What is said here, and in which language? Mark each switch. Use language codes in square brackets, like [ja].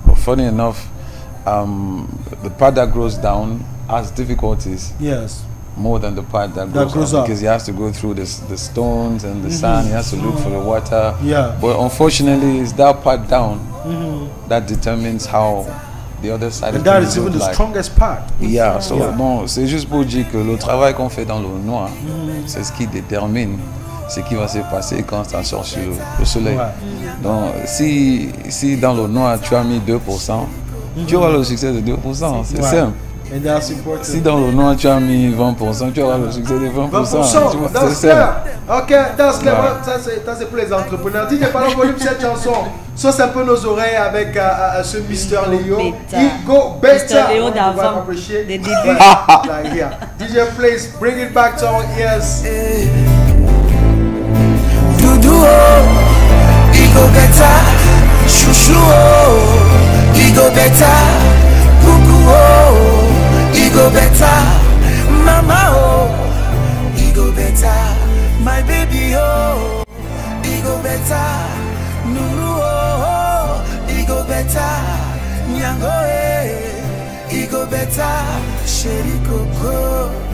[en] But funny enough, the part that grows down has difficulties. Yes. More than the part that grows up, because he has to go through the stones and the sand. He has to look for the water. Yeah. But unfortunately, it's that part down that determines how the other side. And that is even the strongest part. Yeah. [fr] So bon, c'est juste pour dire que le travail qu'on fait dans l'eau noire, c'est ce qui détermine ce qui va se passer quand ça sort sur le soleil. Donc, si dans l'eau noire tu as mis 2%, tu auras le succès de 2%. C'est simple. [en] And that's important. [fr] Si dans le noir tu as mis 20%, tu auras le succès de 20%. C'est ça. [en] Ok, that's clever. [fr] Ça c'est pour les entrepreneurs. DJ, parlons volume cette chanson. Ça c'est un peu nos oreilles avec ce Mr. Leo. Igo Beta. Mr. Leo d'avant. Des débuts. [en] Like here. DJ, please bring it back to our ears. Dudu oh, Igo Beta. Chouchou oh, Igo Beta. Coucou oh, Igo Beta, mama oh, Igo Beta, my baby oh, Igo Beta, Nuru oh, Igo Beta, Nyango eh, Igo Beta, chéri coco.